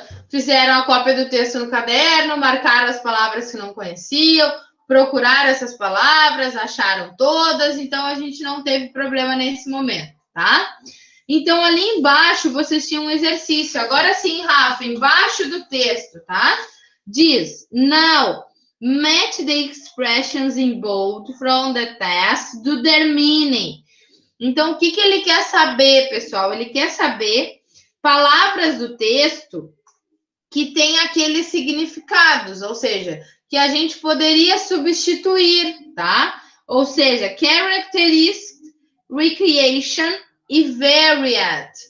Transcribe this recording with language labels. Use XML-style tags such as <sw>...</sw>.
<pt>Fizeram a cópia do texto no caderno, marcaram as palavras que não conheciam, procuraram essas palavras, acharam todas, então a gente não teve problema nesse momento, tá? Então, ali embaixo, vocês tinham um exercício. Agora sim, Rafa, embaixo do texto, tá? Diz,</pt> <en>now, match the expressions in bold from the text to their meaning.</en> <pt>Então, o que ele quer saber, pessoal? Ele quer saber palavras do texto que têm aqueles significados, ou seja, que a gente poderia substituir, tá? Ou seja, characteristic, recreation e variant.</pt>